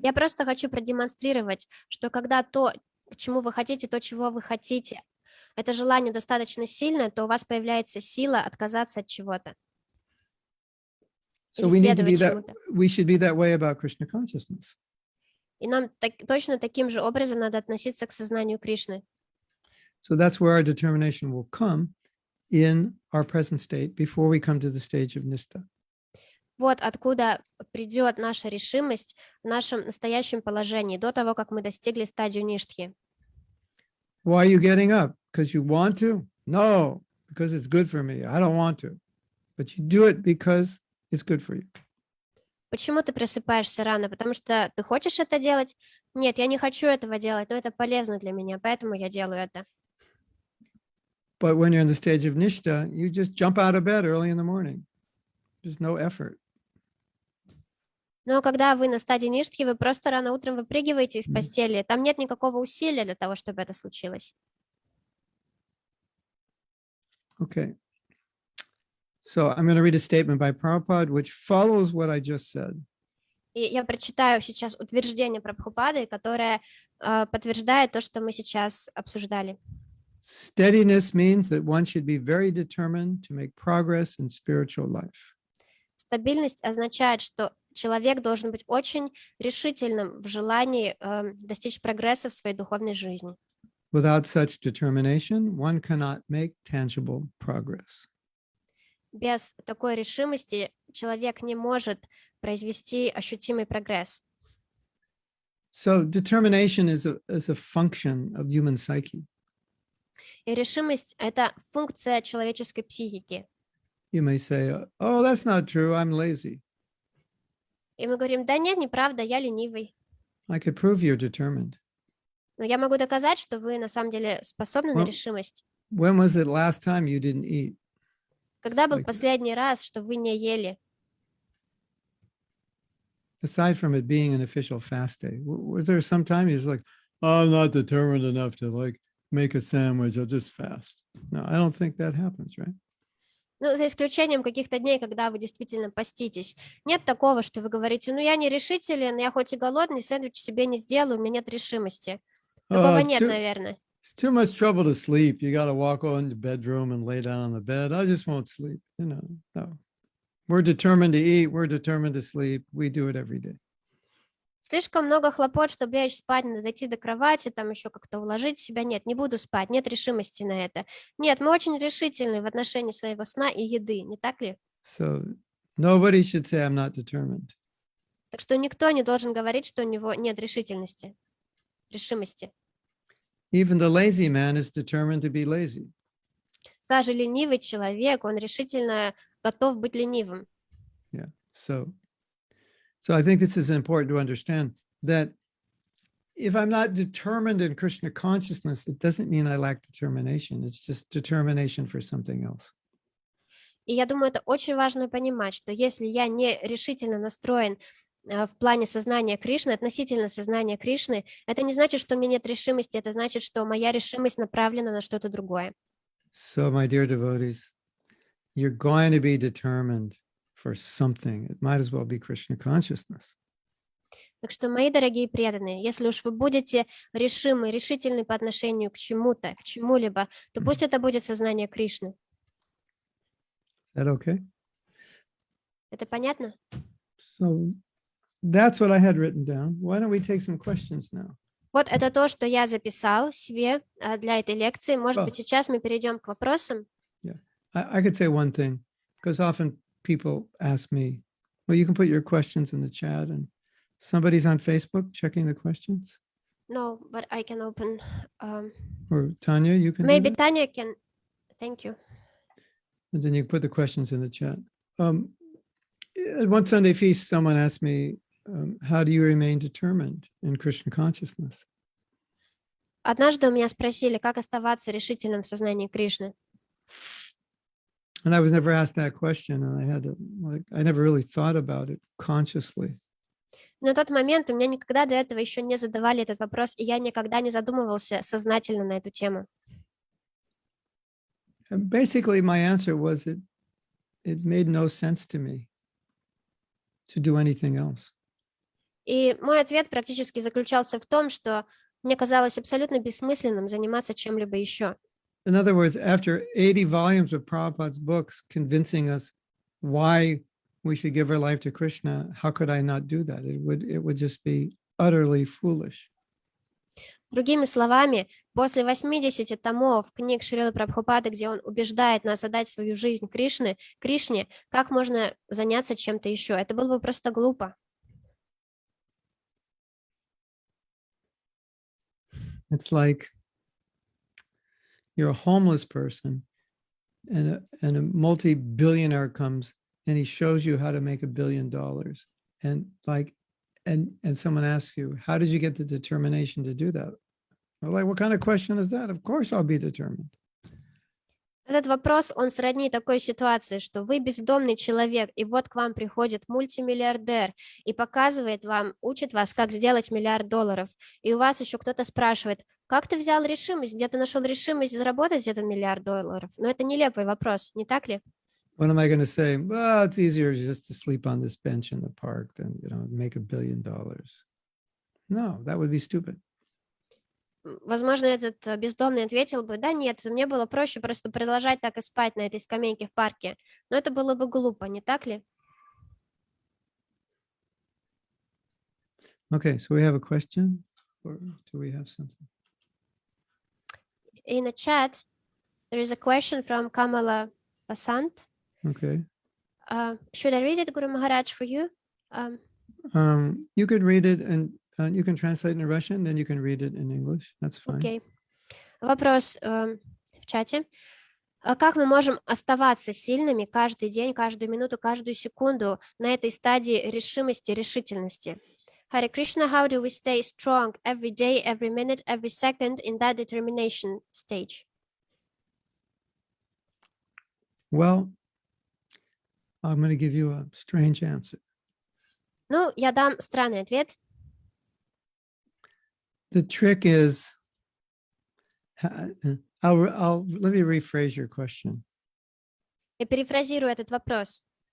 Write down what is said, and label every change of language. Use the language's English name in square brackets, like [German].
[Russian] Я просто хочу продемонстрировать, что когда то, к чему вы хотите, то, чего вы хотите, это желание достаточно сильное, то у вас появляется сила отказаться от чего-то. [English] So we should be that way about Krishna consciousness. [Russian] И нам точно таким же образом надо относиться к сознанию Кришны. [English] So that's where our determination will come in our present state before we come to the stage of Nishta. [Russian] Вот откуда придет наша решимость в нашем настоящем положении, до того, как мы достигли стадию ништхи. [English] Why are you getting up? Because you want to? No, because it's good for me. I don't want to. But you do it because it's good for you. [Russian] Почему ты просыпаешься рано? Потому что ты хочешь это делать? Нет, я не хочу этого делать, но это полезно для меня, поэтому я делаю это. [English] But when you're in the stage of Nishta, you just jump out of bed early in the morning. There's no effort. [Russian] Но когда вы на стадии ништхи, вы просто рано утром выпрыгиваете из постели. Там нет никакого усилия для того, чтобы это случилось. [English] Okay. So I'm going to read a statement by Prabhupada, which follows what I just said. [Russian] И я прочитаю сейчас утверждение Прабхупады, которое подтверждает то, что мы сейчас обсуждали. [English] Steadiness means that one should be very determined to make progress in spiritual life. [Russian] Стабильность означает, что человек должен быть очень решительным в желании достичь прогресса в своей духовной жизни. [English] Without such determination, one cannot make tangible progress. [Russian] Без такой решимости человек не может произвести ощутимый прогресс. [English] So determination is a function of human psyche. [Russian] И решимость – это функция человеческой психики. [English] You may say, oh, that's not true. I'm lazy. [Russian] И мы говорим, да нет, неправда, я ленивый. [English] I could prove you're determined. [Russian] Но я могу доказать, что вы на самом деле способны на [English] Well- [Russian] решимость. [English] When was it last time you didn't eat? [Russian] Когда был [English] Like- [Russian] последний раз, что вы не ели? [English] Aside from it being an official fast day, was there some time you're just like, oh, I'm not determined enough to like make a sandwich. I'll just fast. No, I don't think that happens, right? [Russian] Ну, за исключением каких-то дней, когда вы действительно поститесь. Нет такого, что вы говорите, ну, я не решителен, я хоть и голодный, сэндвич себе не сделаю, у меня нет решимости. Такого [English] it's [Russian] нет, [English] too- [Russian] наверное. [English] It's too much trouble to sleep. You got to walk on the bedroom and lay down on the bed. I just won't sleep. No. We're determined to eat. We're determined to sleep. We do it every day. [Russian] Слишком много хлопот, чтобы лечь спать, надо дойти до кровати, там еще как-то уложить себя. Нет, не буду спать, нет решимости на это. Нет, мы очень решительны в отношении своего сна и еды, не так ли? [English] So nobody should say I'm not determined. [Russian] Так что никто не должен говорить, что у него нет решимости. [English] Even the lazy man is determined to be lazy. [Russian] Даже ленивый человек, он решительно готов быть ленивым. [English] Yeah. So I think this is important to understand that if I'm not determined in Krishna consciousness, it doesn't mean I lack determination. It's just determination for something else. [Russian] И я думаю, это очень важно понимать, что если я не решительно настроен в плане сознания Кришны, относительно сознания Кришны, это не значит, что у меня нет решимости, это значит, что моя решимость направлена на что-то другое. [English] So, my dear devotees, you're going to be determined for something. It might as well be Krishna consciousness. [Russian] Так что, мои дорогие преданные, если уж вы будете решимы, решительны по отношению к чему-то, к чему-либо, то пусть это будет сознание Кришны. [English] Is that okay? [Russian] Это понятно? [English] So that's what I had written down. Why don't we take some questions now? [Russian] Вот это то, что я записал себе для этой лекции. Может быть, сейчас мы перейдем к вопросам. [English] I could say one thing, because often people ask me, well, you can put your questions in the chat, and somebody's on Facebook checking the questions. No, but I can open. Or Tanya, you can do Maybe that? Tanya can. Thank you. And then you can put the questions in the chat. At one Sunday feast, someone asked me, how do you remain determined in Krishna consciousness? [Russian] Однажды у меня спросили, как оставаться решительным в сознании Кришны. [English] And I was never asked that question, and I never really thought about it consciously. [Russian] На тот момент у меня никогда до этого еще не задавали этот вопрос, и я никогда не задумывался сознательно на эту тему. [English] And basically, my answer was it made no sense to me to do anything else. [Russian] И мой ответ практически заключался в том, что мне казалось абсолютно бессмысленным заниматься чем-либо еще. [English] In other words, after 80 volumes of Prabhupada's books convincing us why we should give our life to Krishna, how could I not do that? It would just be utterly foolish. [Russian] Другими словами, после 80 томов книг Шрилы Прабхупады, где он убеждает нас отдать свою жизнь Кришне, как можно заняться чем-то еще? Это было бы просто глупо. [English] It's like you're a homeless person and a multi-billionaire comes and he shows you how to make $1 billion. And someone asks you, how did you get the determination to do that? Well, like, what kind of question is that? Of course I'll be determined. [Russian] Этот вопрос, он сродни такой ситуации, что вы бездомный человек, и вот к вам приходит мультимиллиардер и показывает вам, учит вас, как сделать $1 миллиард. И у вас еще кто-то спрашивает, как ты взял решимость, где ты нашел решимость заработать этот $1 миллиард? Но это нелепый вопрос, не так ли? [English] What am I going to say? Well, it's easier just to sleep on this bench in the park than, make $1 billion. No, that would be stupid. [Russian] Возможно, этот бездомный ответил бы, да нет, мне было проще просто продолжать так и спать на этой скамейке в парке. Но это было бы глупо, не так ли? [English] Okay, so we have a question, or do we have something? In the chat, there is a question from Kamala Basant. Okay. Should I read it, Guru Maharaj, for you? You could read it and you can translate in Russian, then you can read it in English. That's fine. [Russian] Окей. Вопрос. чате. Как мы можем оставаться сильными каждый день, каждую минуту, каждую секунду на этой стадии решимости, решительности? [English] Hare Krishna, how do we stay strong every day, every minute, every second in that determination stage? Well, I'm going to give you a strange answer. [Russian] Ну, я дам странный ответ. [English] The trick is, let me rephrase your question. [Russian] Я перефразирую этот вопрос.